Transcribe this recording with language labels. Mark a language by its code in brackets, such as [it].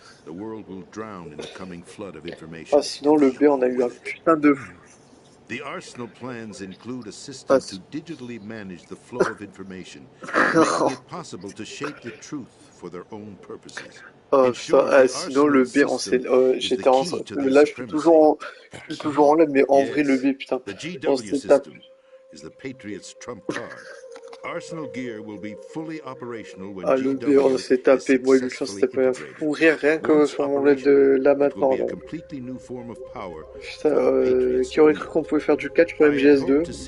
[en] The world will drown in the coming flood of information. [fr] Ah, sinon le B, on a eu un putain de fou. [en] The Arsenal plans include a system to digitally manage the flow of information, making it possible to shape the truth for their own purposes. [fr] Sinon le B, j'étais en... Là, je suis toujours en live, mais en vrai, le B, putain. [en] The GW system is the Patriots' trump card. Arsenal Gear will be fully operational when [fr] le B, on s'est tapé. Moi, lui, je s'était pas fou rire rien que sur mon live de là maintenant. Putain, qui aurait cru qu'on pouvait faire du catch pour MGS2.